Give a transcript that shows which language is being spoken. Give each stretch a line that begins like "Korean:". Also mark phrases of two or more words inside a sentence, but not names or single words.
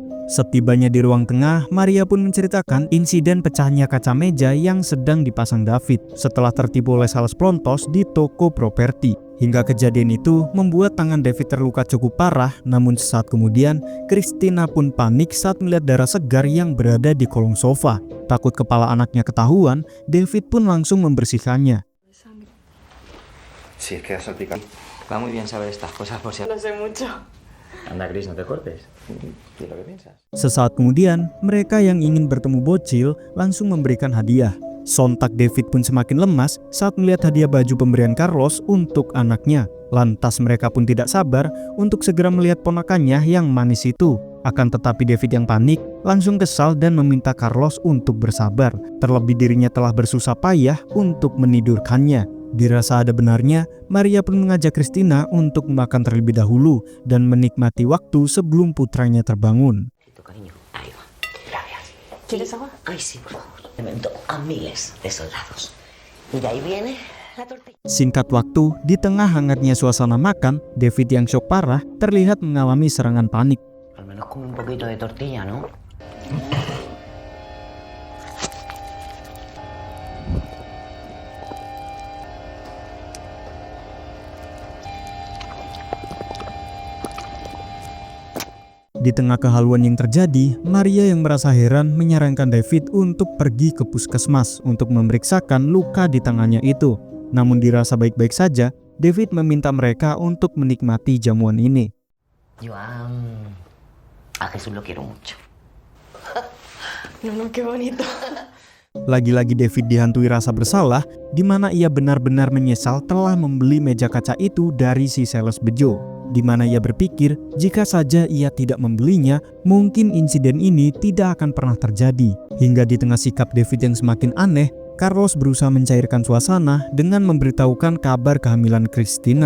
Indonesian: Setibanya di ruang tengah, Maria pun menceritakan insiden pecahnya kaca meja yang sedang dipasang David setelah tertipu oleh sales pelontos di toko properti. Hingga kejadian itu membuat tangan David terluka cukup parah, namun sesaat kemudian Christina pun panik saat melihat darah segar yang berada di kolong sofa. Takut kepala anaknya ketahuan, David pun langsung membersihkannya.
Spanish: Si es que has salpicado. Va muy bien saber estas cosas por si... No sé mucho. Anda, Cris, no te cortes. ¿Y lo que piensas?
Indonesian: Sesaat kemudian, mereka yang ingin bertemu bocil langsung memberikan hadiah. Sontak David pun semakin lemas saat melihat hadiah baju pemberian Carlos untuk anaknya. Lantas mereka pun tidak sabar untuk segera melihat ponakannya yang manis itu. Akan tetapi David yang panik langsung kesal dan meminta Carlos untuk bersabar. Terlebih dirinya telah bersusah payah untuk menidurkannya. Dirasa ada benarnya, Maria pun mengajak Christina untuk makan terlebih dahulu dan menikmati waktu sebelum putranya terbangun.
Spanish: Cariño, ahí va. Gracias. ¿Quieres agua? Ay, sí, por favor. A miles de soldados. Y de ahí viene la tortilla.
Indonesian: Singkat waktu, di tengah hangatnya suasana makan, David yang syok parah terlihat mengalami serangan panik.
Spanish: Al menos come un poquito de tortilla, ¿no?
Indonesian: Di tengah kehaluan yang terjadi, Maria yang merasa heran menyarankan David untuk pergi ke puskesmas untuk memeriksakan luka di tangannya itu. Namun dirasa baik-baik saja, David meminta mereka untuk menikmati jamuan ini.
Spanish: Yo a Jesús lo quiero mucho. No, qué bonito.
Indonesian: Lagi-lagi David dihantui rasa bersalah, di mana ia benar-benar menyesal telah membeli meja kaca itu dari si sales bejo. Di mana ia berpikir jika saja ia tidak membelinya, mungkin insiden ini tidak akan pernah terjadi. Hingga di tengah sikap David yang semakin aneh, Carlos berusaha mencairkan suasana dengan memberitahukan kabar kehamilan Christina.